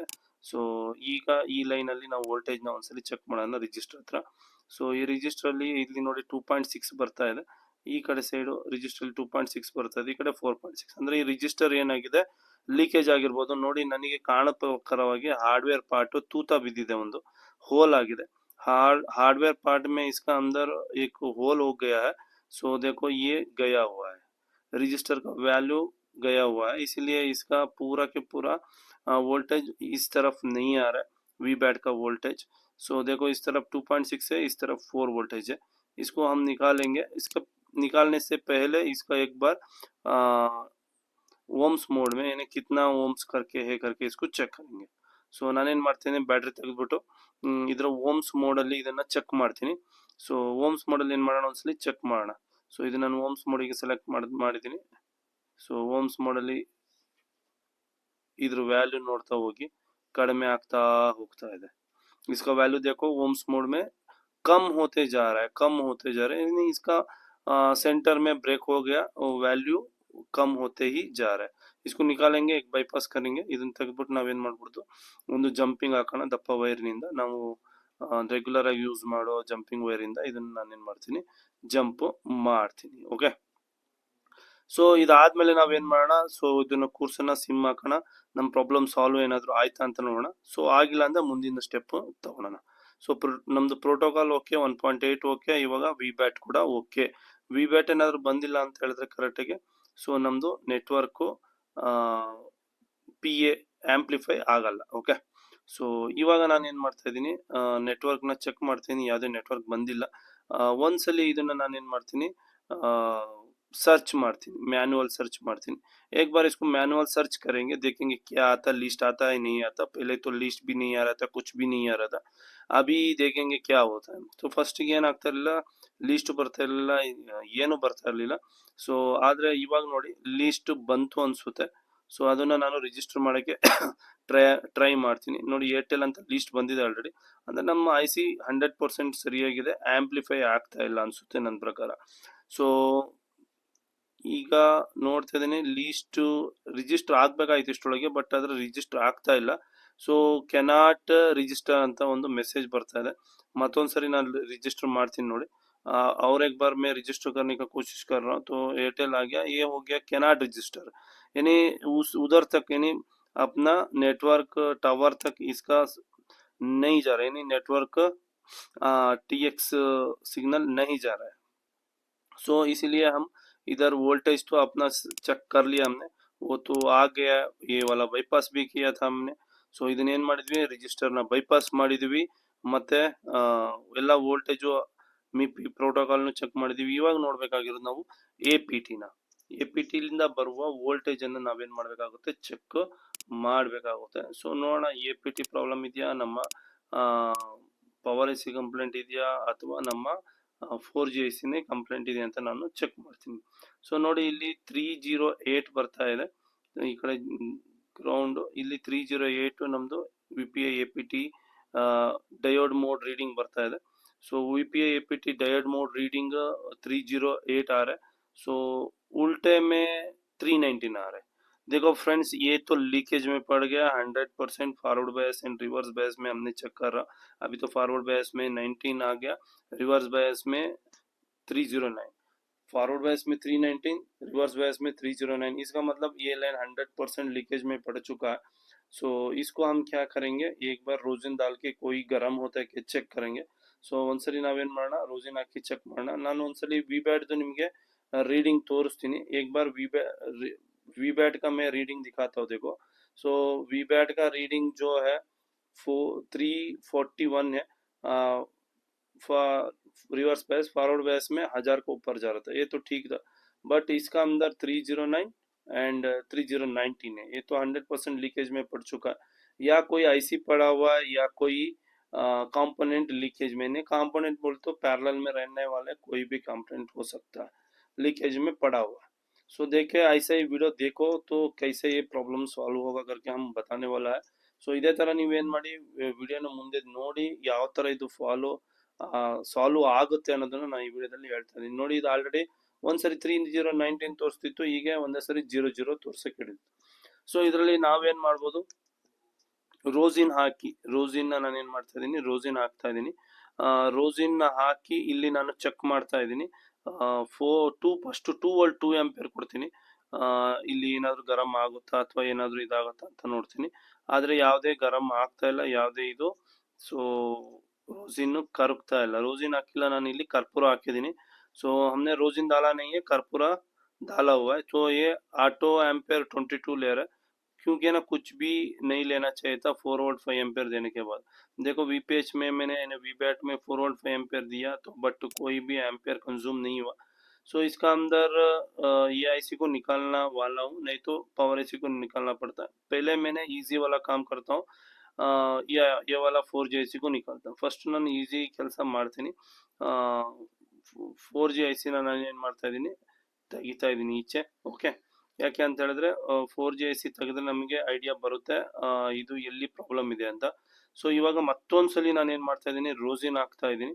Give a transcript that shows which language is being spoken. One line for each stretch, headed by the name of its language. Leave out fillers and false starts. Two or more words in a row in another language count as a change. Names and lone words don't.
Kannada: ಸೊ ಈಗ ಈ ಲೈನಲ್ಲಿ ನಾವು ವೋಲ್ಟೇಜ್ನ ಒಂದ್ಸಲಿ ಚೆಕ್ ಮಾಡೋಣ ರಿಜಿಸ್ಟರ್ ಹತ್ರ. ಸೊ ಈ ರಿಜಿಸ್ಟ್ರಲ್ಲಿ ಇಲ್ಲಿ ನೋಡಿ 2.6 ಬರ್ತಾ ಇದೆ. ಈ ಕಡೆ ಸೈಡು ರಿಜಿಸ್ಟರ್ 2.6 ಬರ್ತಾ ಇದೆ, ಈ ಕಡೆ 4.6. ಅಂದ್ರೆ ಈ ರಿಜಿಸ್ಟರ್ ಏನಾಗಿದೆ, ಲೀಕೇಜ್ ಆಗಿರ್ಬೋದು. ನೋಡಿ, ನನಗೆ ಕಾಣೋ ಪ್ರಕಾರವಾಗಿ ಹಾರ್ಡ್ವೇರ್ ಪಾರ್ಟ್ ತೂತ ಬಿದ್ದಿದೆ, ಒಂದು होल आಗಿದೆ.
Hindi: हार्डवेयर पार्ट में इसका अंदर एक होल हो गया है. सो देखो ये गया हुआ है, रजिस्टर का वैल्यू गया हुआ है, इसलिए इसका पूरा के पूरा वोल्टेज इस तरफ नहीं आ रहा है, वी बैट का वोल्टेज. सो देखो इस तरफ 2.6 है, इस तरफ 4 वोल्टेज है. इसको हम निकालेंगे. इसका निकालने से पहले इसका एक बार
English: ohms mode
Hindi: में यानी कितना ओम्स करके है करके इसको ಚೆಕ್ करेंगे.
Kannada: ಸೊ ನಾನೇನು ಮಾಡ್ತೀನಿ, ಬ್ಯಾಟ್ರಿ ತೆಗೆದ್ಬಿಟ್ಟು ಇದರ ಓಮ್ಸ್ ಮೋಡಲ್ಲಿ ಇದನ್ನು ಚೆಕ್ ಮಾಡ್ತೀನಿ. ಸೊ ಓಮ್ಸ್ ಮೋಡಲ್ಲಿ ಏನು ಮಾಡೋಣ, ಒಂದ್ಸಲಿ ಚೆಕ್ ಮಾಡೋಣ. ಸೊ ಇದು ನಾನು ಓಮ್ಸ್ ಮೋಡಿಗೆ ಸೆಲೆಕ್ಟ್ ಮಾಡಿದ್ದೀನಿ. ಸೊ ಓಮ್ಸ್ ಮೋಡಲ್ಲಿ ಇದ್ರ ವ್ಯಾಲ್ಯೂ ನೋಡ್ತಾ ಹೋಗಿ ಕಡಿಮೆ ಆಗ್ತಾ ಹೋಗ್ತಾ ಇದೆ. इसका वैल्यू देखो
English: ohms mode
Kannada: में कम होते जा रहा है, यानी इसका सेंटर में ब्रेक हो गया, वैल्यू कम होते ही जा रहा है. इसको निकालेंगे, एक बाईपास करेंगे. ಇದನ್ನ ತೆಗೆದ್ಬಿಟ್ಟು ನಾವೇನು ಮಾಡ್ಬಿಡ್ತು, ಒಂದು ಜಂಪಿಂಗ್ ಹಾಕೋಣ ದಪ್ಪ ವೈರ್ನಿಂದ. ನಾವು ರೆಗ್ಯುಲರ್ ಆಗಿ ಯೂಸ್ ಮಾಡೋ ಜಂಪಿಂಗ್ ವೈರಿಂದ ಇದನ್ನ ನಾನೇನು ಮಾಡ್ತೀನಿ, ಜಂಪ್ ಮಾಡ್ತೀನಿ. ಓಕೆ, ಸೊ ಇದಾದ್ಮೇಲೆ ನಾವೇನ್ ಮಾಡೋಣ, ಸೊ ಇದನ್ನ ಕೋರ್ಸನ್ನ ಸಿಮ್ ಹಾಕೋಣ. ನಮ್ಮ
English: problem solve
Kannada: ಏನಾದ್ರು ಆಯ್ತಾ ಅಂತ ನೋಡೋಣ. ಸೊ ಆಗಿಲ್ಲ ಅಂದ್ರೆ ಮುಂದಿನ ಸ್ಟೆಪ್ ತಗೊಳ್ಳೋಣ. ಸೊ ನಮ್ದು ಪ್ರೋಟೋಕಾಲ್ ಓಕೆ, 1.8 ಓಕೆ, ಇವಾಗ ವಿ ಬ್ಯಾಟ್ ಕೂಡ ಓಕೆ. ವಿ ಬ್ಯಾಟ್ ಏನಾದ್ರು ಬಂದಿಲ್ಲ ಅಂತ ಹೇಳಿದ್ರೆ ಕರೆಕ್ಟಾಗಿ, ಸೊ ನಮ್ದು ನೆಟ್ವರ್ಕು ಪಿ ಎ ಆಂಪ್ಲಿಫೈ ಆಗಲ್ಲ. ಓಕೆ, ಸೊ ಇವಾಗ ನಾನು ಏನು ಮಾಡ್ತಾ ಇದ್ದೀನಿ, ನೆಟ್ವರ್ಕ್ನ ಚೆಕ್ ಮಾಡ್ತೀನಿ. ಯಾವುದೇ ನೆಟ್ವರ್ಕ್ ಬಂದಿಲ್ಲ. ಒಂದ್ಸಲಿ ಇದನ್ನ ನಾನೇನು ಮಾಡ್ತೀನಿ,
Hindi: सर्च मारती
English: manual search
Hindi: मारती. एक बार इसको
English: manual search
Hindi: करेंगे, देखेंगे क्या आता, लिस्ट आता है नहीं आता. पहले तो लिस्ट भी नहीं आ रहा था, कुछ भी नहीं आ रहा था. अभी देखेंगे क्या होता है. तो फर्स्ट
Kannada: ಏನಾಗ್ತಾ ಇರಲಿಲ್ಲ, ಲಿಸ್ಟ್ ಬರ್ತಾ ಇರಲಿಲ್ಲ, ಏನು ಬರ್ತಾ ಇರಲಿಲ್ಲ. ಸೊ ಆದ್ರೆ ಇವಾಗ ನೋಡಿ ಲಿಸ್ಟ್ ಬಂತು ಅನ್ಸುತ್ತೆ. ಸೊ ಅದನ್ನ ನಾನು ರಿಜಿಸ್ಟರ್ ಮಾಡೋಕ್ಕೆ ಟ್ರೈ ಮಾಡ್ತೀನಿ. ನೋಡಿ ಏರ್ಟೆಲ್ ಅಂತ ಲಿಸ್ಟ್ ಬಂದಿದೆ ಆಲ್ರೆಡಿ. ಅಂದ್ರೆ ನಮ್ಮ ಐ ಸಿ 100% ಸರಿಯಾಗಿದೆ, ಆಂಪ್ಲಿಫೈ ಆಗ್ತಾ ಇಲ್ಲ ಅನ್ಸುತ್ತೆ ನನ್ನ ಪ್ರಕಾರ. ಸೊ ಈಗ ನೋಡ್ತಾ ಇದ್ದೀನಿ ಲೀಸ್ಟ್ ರಿಜಿಸ್ಟರ್ ಆಗ್ಬೇಕಾಯ್ತು ಇಷ್ಟೊಳಗೆ, ಬಟ್ ಅದ್ರ ರಿಜಿಸ್ಟರ್ ಆಗ್ತಾ ಇಲ್ಲ. ಸೊ
English: cannot register
Kannada: ಅಂತ ಒಂದು ಮೆಸೇಜ್ ಬರ್ತಾ ಇದೆ. ಮತ್ತೊಂದ್ಸರಿ ನಾನು ರಿಜಿಸ್ಟರ್ ಮಾಡ್ತೀನಿ ನೋಡಿ.
Hindi: और एक बार मैं रजिस्टर करने का कोशिश कर रहा हूँ, तो एयरटेल आ गया, ये हो गया
English: cannot register,
Hindi: यानी उधर तक यानी अपना
English: network tower
Hindi: तक इसका नहीं जा रहा है, यानी
English: network TX signal
Hindi: नहीं जा रहा है. सो इसीलिए हम इधर वोल्टेज तो अपना चेक कर लिया हमने, वो तो आ गया. ये वाला बाईपास भी किया था हमने.
Kannada: ಸೊ ಇದನ್ನ ಏನು ಮಾಡಿದ್ವಿ, ರಿಜಿಸ್ಟರ್ನ ಬೈಪಾಸ್ ಮಾಡಿದ್ವಿ, ಮತ್ತೆ ಎಲ್ಲ ವೋಲ್ಟೇಜು ಮಿಪಿ ಪ್ರೋಟೋಕಾಲ್ನು ಚೆಕ್ ಮಾಡಿದ್ವಿ. ಇವಾಗ ನೋಡಬೇಕಾಗಿರೋದು ನಾವು ಎ ಪಿ ಟಿಲಿಂದ ಬರುವ ವೋಲ್ಟೇಜ್ ಅನ್ನು ನಾವೇನು ಮಾಡಬೇಕಾಗುತ್ತೆ, ಚೆಕ್ ಮಾಡಬೇಕಾಗುತ್ತೆ. ಸೊ ನೋಡೋಣ ಎ ಪಿ ಟಿ ಪ್ರಾಬ್ಲಮ್ ಇದೆಯಾ, ನಮ್ಮ
English: power IC complaint
Kannada: ಇದೆಯಾ, ಅಥವಾ ನಮ್ಮ
English: 4G IC complaint
Kannada: ಇದೆ ಅಂತ ನಾನು ಚೆಕ್ ಮಾಡ್ತೀನಿ. ಸೊ ನೋಡಿ ಇಲ್ಲಿ 308 ಬರ್ತಾ ಇದೆ, ಈ ಕಡೆ ಗ್ರೌಂಡ್ ಇಲ್ಲಿ 308 ನಮ್ದು
English: VPI APT diode mode reading
Kannada: ಬರ್ತಾ ಇದೆ.
Hindi: ಸೊ
English: VPI APT diode mode reading
Hindi: 308 आ रहा है. सो उल्टे में 319 आ रहा है. देखो फ्रेंड्स, ये तो लीकेज में पड़ गया 100%.
English: forward bias and reverse bias
Hindi: में हमने चेक कर रहा, अभी तो
English: forward bias
Hindi: में 19 आ गया,
English: reverse bias
Hindi: में 309.
English: forward bias
Hindi: में 319,
English: reverse bias
Hindi: में 309. इसका मतलब ये लाइन 100% लीकेज में पड़ चुका है. सो इसको हम क्या करेंगे, एक बार रोजिन डाल के कोई गर्म होता है कि चेक करेंगे.
Kannada: ಸೊ ಒಂದ್ಸರಿ ನಾವೇನ್ ಮಾಡೋಣ, ರೋಜಿನ್ ಹಾಕಿ ಚೆಕ್ ಮಾಡೋಣ. ನಾನು ಒಂದ್ಸಲಿ ವಿ ಬ್ಯಾಟ್ದು ನಿಮಗೆ रीडिंग तोरिस्ತೀನಿ.
Hindi: एक बार वी बैट का मैं रीडिंग दिखाता हूँ. देखो, सो वी बैट का रीडिंग जो है 341 है.
English: reverse bias forward bias
Hindi: में 1000 को ऊपर जा रहा था, ये तो ठीक था. बट इसका अंदर 309 एंड 3019 है, ये तो 100% लीकेज में पड़ चुका है. या कोई आईसी पड़ा हुआ है, या कोई कंपोनेंट लीकेज में नहीं, कंपोनेंट बोल तो पैरेलल में रहने वाले कोई भी कंपोनेंट हो सकता है लीकेज में पड़ा हुआ। सो देखे ऐसा ही वीडियो देखो तो कैसे ये
English: problem solve
Hindi: होगा करके हम बताने वाला है।
Kannada: ಸೊ ಇದೇ ತರ ನೀವೇನ್ ಮಾಡಿ ವಿಡಿಯೋನ ಮುಂದೆ ನೋಡಿ ಯಾವ ತರ ಇದು ಸಾಲ್ವ್ ಆಗುತ್ತೆ ಅನ್ನೋದನ್ನ ನಾನು ಈ ವಿಡಿಯೋದಲ್ಲಿ ಹೇಳ್ತಾ ಇದೀನಿ ನೋಡಿ। ಇದು ಆಲ್ರೆಡಿ ಒಂದ್ಸರಿ 3019 ತೋರಿಸ್ತಿತ್ತು, ಈಗ ಒಂದೇ ಸರಿ 00 ತೋರ್ಸಕ್ಕೆ ಹಿಡಿತು। ಸೊ ಇದರಲ್ಲಿ ನಾವೇನ್ ಮಾಡ್ಬೋದು, ರೋಸಿನ್ ಹಾಕಿ ರೋಸಿನ್ ನಾನು ಏನ್ ಮಾಡ್ತಾ ಇದೀನಿ, ರೋಸಿನ್ ಹಾಕ್ತಾ ಇದೀನಿ। ರೋಸಿನ್ ಹಾಕಿ ಇಲ್ಲಿ ನಾನು ಚೆಕ್ ಮಾಡ್ತಾ ಇದೀನಿ। ಫಸ್ಟ್
English: 2 volt 2 ampere
Kannada: ಕೊಡ್ತೀನಿ। ಇಲ್ಲಿ ಏನಾದ್ರು ಗರಂ ಆಗುತ್ತಾ ಅಥವಾ ಏನಾದ್ರು ಇದಾಗುತ್ತಾ ಅಂತ ನೋಡ್ತೀನಿ, ಆದ್ರೆ ಯಾವುದೇ ಗರಂ ಆಗ್ತಾ ಇಲ್ಲ, ಯಾವುದೇ ಇದು ಸೊ रोजिन करुकता ಇಲ್ಲ, रोजिन ಹಾಕಿಲ್ಲ ನಾನು ಇಲ್ಲಿ ಕರ್ಪೂರ ಹಾಕಿದ್ದೀನಿ।
Hindi: सो हमने रोजिन डाला नहीं है, कर्पूरा डाला हुआ है। तो ये ऑटो एम्पेयर 22 ले रहा है, क्योंकि ना कुछ भी नहीं लेना चाहिए था
English: 4 volt 5 ampere
Hindi: देने के बाद। देखो वीपीएच में मैंने वीबैट में
English: 4 volt 5 ampere
Hindi: दिया तो बट कोई भी एम्पेयर कंज्यूम नहीं हुआ। सो इसका अंदर ये आईसी को निकालना वाला हूँ, नहीं तो
English: power IC
Hindi: को निकालना पड़ता है। पहले मैंने इजी वाला काम करता हूँ, ये वाला 4G IC को निकालता हूँ।
Kannada: ಫಸ್ಟ್ ನಾನು ಈಸಿ ಕೆಲಸ ಮಾಡ್ತೀನಿ, 4G IC ನಾನು ಏನು ಮಾಡ್ತಾ ಇದ್ದೀನಿ, ತೆಗಿತಾ ಇದ್ದೀನಿ ಈಚೆ। ಓಕೆ, ಯಾಕೆ ಅಂತ ಹೇಳಿದ್ರೆ 4G IC ತೆಗೆದ್ರೆ ನಮಗೆ ಐಡಿಯಾ ಬರುತ್ತೆ ಇದು ಎಲ್ಲಿ ಪ್ರಾಬ್ಲಮ್ ಇದೆ ಅಂತ। ಸೊ ಇವಾಗ ಮತ್ತೊಂದ್ಸಲಿ ನಾನು ಏನು ಮಾಡ್ತಾ ಇದ್ದೀನಿ, ರೋಸಿನ್ ಹಾಕ್ತಾ ಇದ್ದೀನಿ।